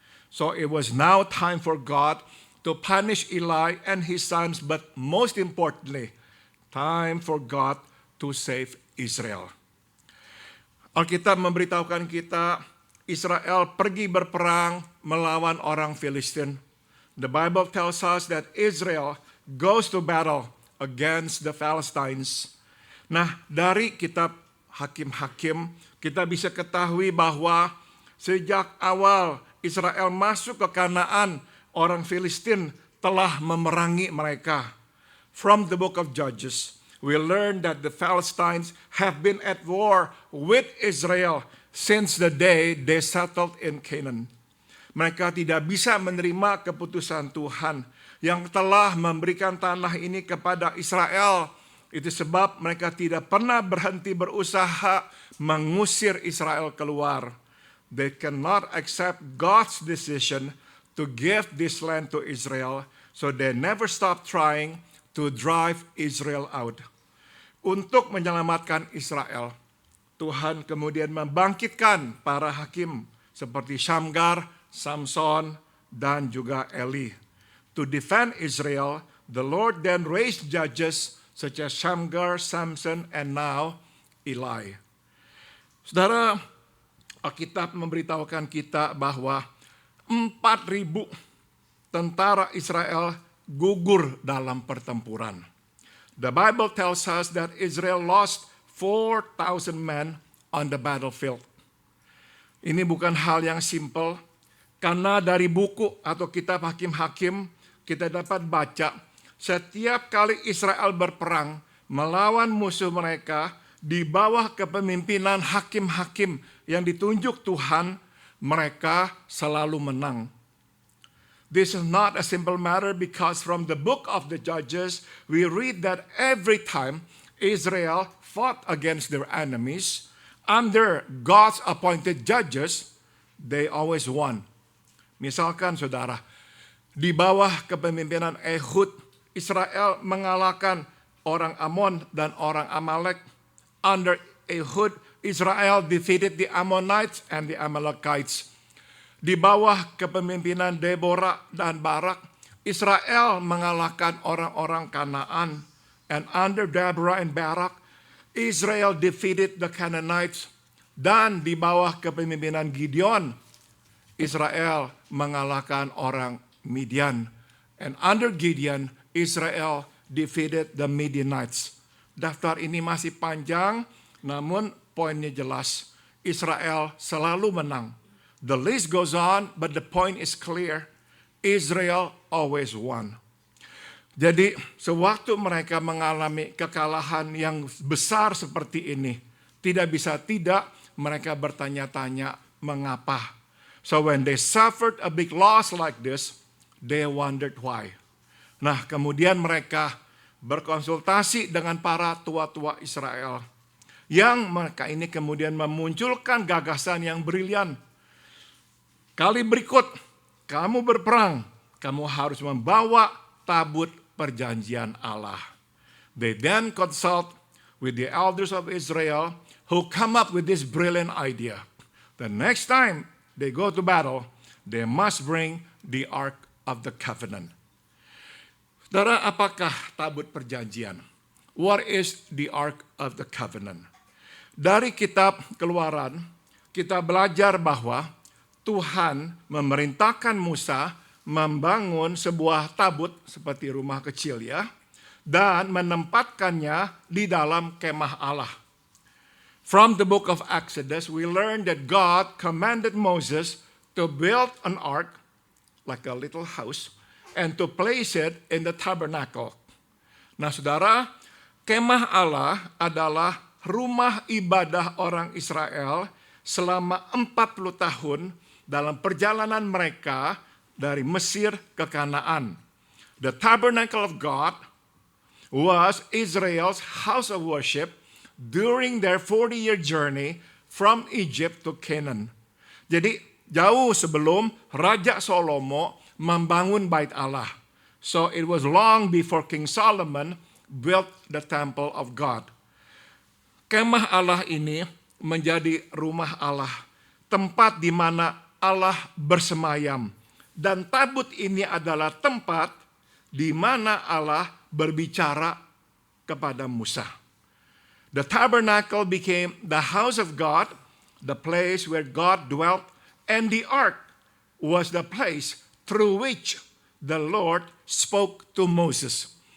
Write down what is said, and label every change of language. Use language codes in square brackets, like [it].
[en] So it was now time for God to punish Eli and his sons, but most importantly, time for God to save Israel. [id] Alkitab memberitahukan kita, Israel pergi berperang melawan orang Filistin. [en] The Bible tells us that Israel goes to battle against the Philistines. [id] Nah, dari kitab Hakim-Hakim, kita bisa ketahui bahwa sejak awal Israel masuk ke Kanaan, orang Filistin telah memerangi mereka. [en] From the book of Judges, we learn that the Philistines have been at war with Israel since the day they settled in Canaan. [id] Mereka tidak bisa menerima keputusan Tuhan yang telah memberikan tanah ini kepada Israel. Itu sebab mereka tidak pernah berhenti berusaha mengusir Israel keluar. [en] They cannot accept God's decision to give this land to Israel, so they never stop trying to drive Israel out. [id] Untuk menyelamatkan Israel, Tuhan kemudian membangkitkan para hakim seperti Syamgar, Samson, dan juga Eli. [en] To defend Israel, the Lord then raised judges such as Shamgar, Samson, and now Eli. [id] Saudara, Alkitab memberitahukan kita bahwa 4.000 tentara Israel gugur dalam pertempuran. [en] The Bible tells us that Israel lost 4,000 men on the battlefield. [id] Ini bukan hal yang simple, karena dari buku atau kitab Hakim-Hakim kita dapat baca setiap kali Israel berperang melawan musuh mereka di bawah kepemimpinan hakim-hakim yang ditunjuk Tuhan, mereka selalu menang. [en] This is not a simple matter because from the book of the Judges we read that every time Israel fought against their enemies under God's appointed judges, they always won. [id] Misalkan saudara, di bawah kepemimpinan Ehud, Israel mengalahkan orang Amon dan orang Amalek. [en] Under Ehud, Israel defeated the Ammonites and the Amalekites. [id] Di bawah kepemimpinan Deborah dan Barak, Israel mengalahkan orang-orang Kanaan. [en] And under Deborah and Barak, Israel defeated the Canaanites. [id] Dan di bawah kepemimpinan Gideon, Israel mengalahkan orang Midian. [en] And under Gideon, Israel defeated the Midianites. [id] Daftar ini masih panjang, namun poinnya jelas. Israel selalu menang. [en] The list goes on, but the point is clear. Israel always won. [id] Jadi, sewaktu mereka mengalami kekalahan yang besar seperti ini, tidak bisa tidak mereka bertanya-tanya mengapa. [en] So when they suffered a big loss like this, they wondered why. [id] Nah, kemudian mereka berkonsultasi dengan para tua-tua Israel. Yang mereka ini kemudian memunculkan gagasan yang brilian. Kali berikut, kamu berperang, kamu harus membawa tabut perjanjian Allah. [en] They then consult with the elders of Israel who come up with this brilliant idea. The next time they go to battle, they must bring the Ark of the Covenant. [id] Saudara, apakah tabut perjanjian? [en] What is the Ark of the Covenant? [id] Dari kitab Keluaran, kita belajar bahwa Tuhan memerintahkan Musa membangun sebuah tabut seperti rumah kecil ya, dan menempatkannya di dalam kemah Allah. [en] From the book of Exodus, we learn that God commanded Moses to build an ark, like a little house, and to place it in the tabernacle. [id] Nah saudara, kemah Allah adalah rumah ibadah orang Israel selama 40 tahun dalam perjalanan mereka dari Mesir ke Kanaan. [en] The tabernacle of God was Israel's house of worship during their 40-year journey from Egypt to Canaan. [id] Jadi jauh sebelum Raja Salomo membangun bait Allah. [en] So it was long before King Solomon built the temple of God. [id] Kemah Allah ini menjadi rumah Allah, tempat di mana Allah bersemayam. Dan tabut ini adalah tempat di mana Allah berbicara kepada Musa. [en] The tabernacle became the house of God, the place where God dwelt, and the ark was the place through which the Lord spoke to Moses.